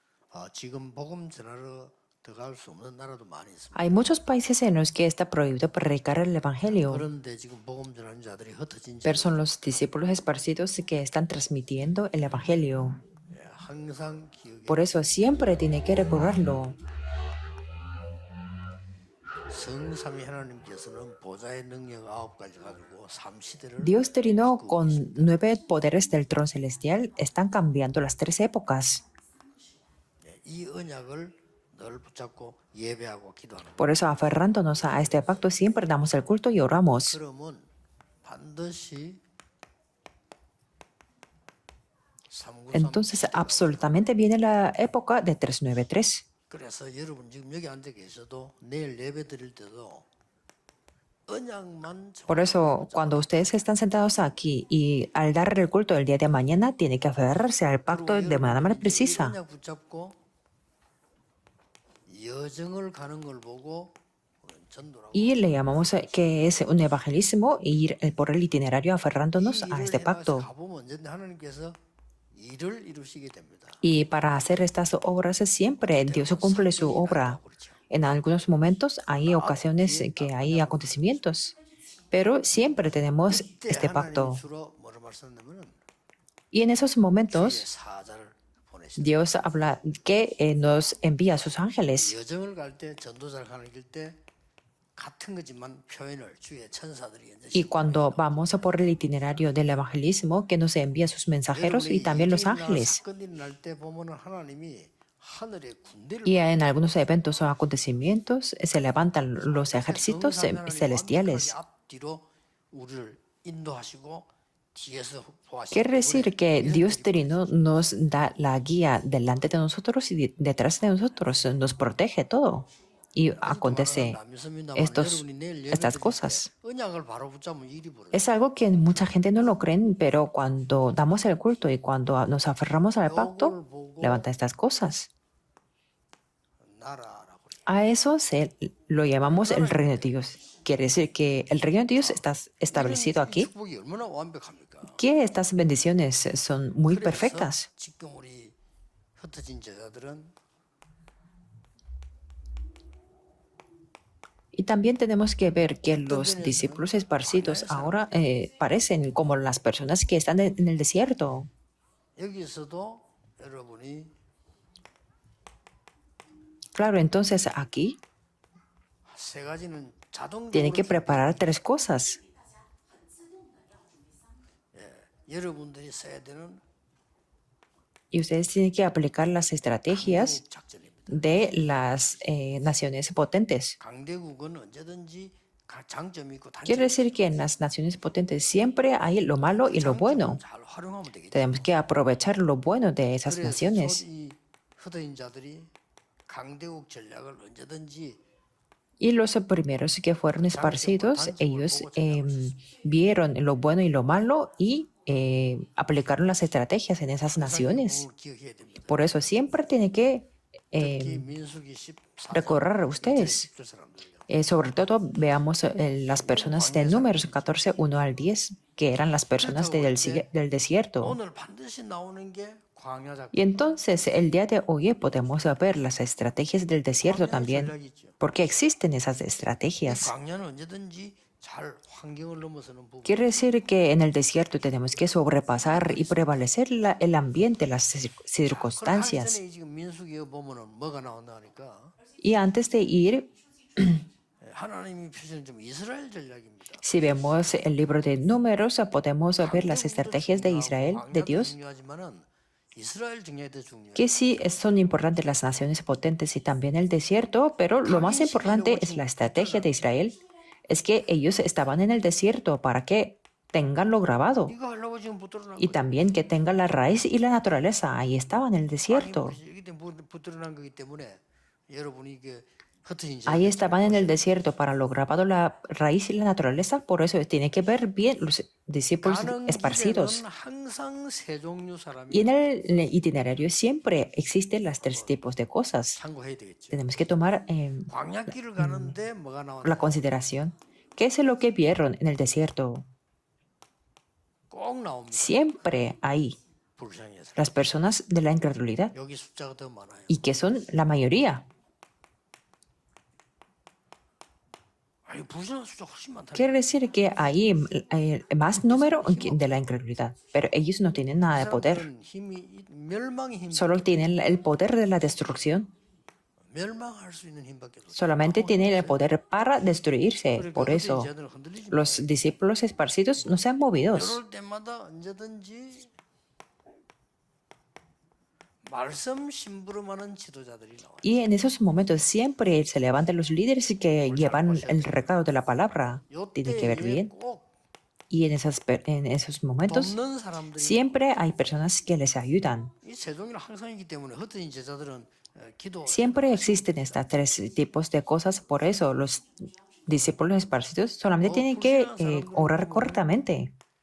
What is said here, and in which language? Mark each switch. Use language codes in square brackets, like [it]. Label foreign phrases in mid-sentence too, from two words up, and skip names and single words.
[ko] 지금 복음 전하러 들어갈 수 없는 나라도 많이 있습니다. [es] Hay muchos países en los que está prohibido predicar el Evangelio, [ko] 그런데 지금 복음 전하는 자들이 흩어진 [es] pero [ko] 채로 [es] son los discípulos esparcidos que están transmitiendo el Evangelio. [ko] 항상 기억에 [es] Por eso siempre tiene que recordarlo. [ko] 성삼위 하나님께서는 보좌의 능력 9가지 가지고 삼시대를 [es] Dios Trino, con 9 poderes del trono celestial, están cambiando las 3 épocas. [ko] 이 언약을 늘 붙잡고 예배하고 기도하는. [es] Por eso, aferrándonos a este pacto, siempre damos el culto y oramos. [ko] 그러면 반드시 [es] Entonces, absolutamente viene la época de 393. [ko] 그래서 여러분 지금 여기 앉아 계셔도 내일 예배 드릴 때도 언약만 [es] Por eso, cuando ustedes están sentados aquí y al dar el culto el día de mañana, tiene que aferrarse al pacto de manera más [ko] 이 [es] precisa. [ko] 언약 붙잡고 여정을 가는 걸 보고 전도라고. [es] Y le llamamos que es un evangelismo ir por el itinerario aferrándonos a este pacto. [ko] 가보면 언제든지 하나님께서 일을 이루시게 됩니다. [es] Y para hacer estas obras siempre Dios cumple su obra. En algunos momentos hay ocasiones que hay acontecimientos, pero siempre tenemos este pacto. [ko] 주로 뭐를 말씀하냐면은 [es] Y en esos momentos [ko] 사자를 보내시. [es] Dios habla que nos envía a sus ángeles. [ko] 여정을 갈 때 전도자를 가는 길 같은 거지만 표현을 주의 천사들이 이제 [es] Y cuando vamos por el itinerario del evangelismo, que nos envía sus mensajeros y también los ángeles. [ko] 사건이 날 때 보면은 하나님이 하늘의 군대를 [es] Y en algunos eventos o acontecimientos se levantan los ejércitos celestiales. [ko] 앞뒤로 우리를 인도하시고 뒤에서 보하시고. [es] Quiere decir que Dios Trino nos da la guía delante de nosotros y detrás de nosotros, nos protege todo. Y acontece estas cosas. [ko] 언약을 바로 붙잡으면 일이 벌어져. [es] Es algo que mucha gente no lo creen, pero cuando damos el culto y cuando nos aferramos al pacto, levanta estas cosas. [ko] 나라라고. [es] A eso lo llamamos el reino de Dios. Quiere decir que el reino de Dios está establecido aquí, [ko] 축복이 얼마나 완벽합니까? [es] que estas bendiciones son muy perfectas. [ko] 지금 우리 흩어진 제자들은 [es] Y también tenemos que ver que los discípulos esparcidos ahora parecen como las personas que están en el desierto. [ko] 여기서도 여러분이 [es] Claro, entonces aquí [ko] 세 가지는 자동적으로 [es] tiene que preparar 3 cosas. [ko] 여러분들이 써야 되는 [es] Y ustedes tienen que aplicar las estrategias [ko] 강대국 작전입니다. [es] de las naciones potentes. [ko] 강대국은 언제든지 장점이 있고 [es] Quiere [ko] 단점이 [es] decir que en las naciones potentes siempre hay lo malo y lo bueno. [ko] 잘 활용하면 되겠죠. [es] Tenemos que aprovechar lo bueno de esas naciones. [ko] 이 흩어진 자들이 강대국 전략을 언제든지 [es] Y los primeros que fueron esparcidos, ellos vieron lo bueno y lo malo y aplicaron las estrategias en esas naciones. [ko] 그걸 기억해야 됩니다. [es] Por eso siempre tiene que [ko] 특히 민수기 14장 [es] recorrer ustedes. [ko] 10절 사람들요. [es] Sobre todo veamos las personas de Números 14, 1 al 10, que eran las personas del desierto. [ko] 오늘 반드시 나오는 게 광야 작전. [es] Y entonces el día de hoy podemos ver las estrategias del desierto también, porque existen esas estrategias. [ko] 광야는 언제든지 잘 환경을 넘어서는 부분. [es] Quiere decir que en el desierto tenemos que sobrepasar y prevalecer el ambiente, las circunstancias. [ko] 전에 지금 민수기에 보면은 뭐가 나온다 하니까 [es] Y antes de ir, [ko] 하나님이 표시는 좀 이스라엘 전략입니다. [es] si vemos el libro de Números, podemos ver las estrategias de Israel, de Dios, [ko] 중요하지만은 이스라엘 전략이 더 중요해요. [es] que sí son importantes las naciones potentes y también el desierto, pero lo más importante es la estrategia de Israel. Es que ellos estaban en el desierto para que tengan lo grabado [ko] 이거 하려고 지금 붙들어난 [es] y [ko] 거예요. [es] también que tengan la raíz y la naturaleza. Ahí estaban en el desierto. [ko] 이기 때문에 붙들어난 거기 때문에 여러분이 이게 흩어진 [es] Ahí estaban en el desierto para lo grabado, la raíz y la naturaleza. Por eso tiene que ver bien los discípulos [ko] 가는 [es] esparcidos. [ko] 길에는 항상 세 종류 사람이 [es] Y en el itinerario siempre existen las 3 tipos de cosas. [ko] 참고해야 되겠죠. [es] Tenemos que tomar [ko] 광야길을 가는데 뭐가 나오나? [es] la consideración. ¿Qué es lo que vieron en el desierto? [ko] 꼭 나옵니다. [es] Siempre ahí. [ko] 불신앙의 사람. [es] las personas de la incredulidad, [ko] 여기 숫자가 더 많아요. [es] y que son la mayoría. [ko] 아니 불신앙 숫자 훨씬 많다. [es] Quiere decir que hay más número de la incredulidad, pero ellos no tienen nada de poder, [ko] 사람들은 힘이 멸망의 힘, [es] solo tienen el poder de la destrucción, [ko] 멸망할 수 있는 힘밖에 없어요. [es] solamente tienen el poder para destruirse. [ko] 그러니까 [es] Por [ko] 흩어진 [es] eso [ko] 제자들은 흔들리지 마. [es] los discípulos esparcidos no se han movido. [ko] 이럴 때마다 언제든지 말씀 심부름하는 지도자들이 나와요. [es] Y en esos momentos siempre se levantan los líderes que llevan el recado de la palabra. Tiene que ver [ko] 요때에 [es] bien. [ko] 꼭 [es] Y en esos momentos [ko] 돕는 사람들이 [es] siempre hay personas que les ayudan. [ko] 이 세종이는 항상 있기 때문에 흩어진 제자들은 기도 [es] Siempre existen estas tres tipos de cosas. Por eso los discípulos esparcidos solamente tienen que orar correctamente.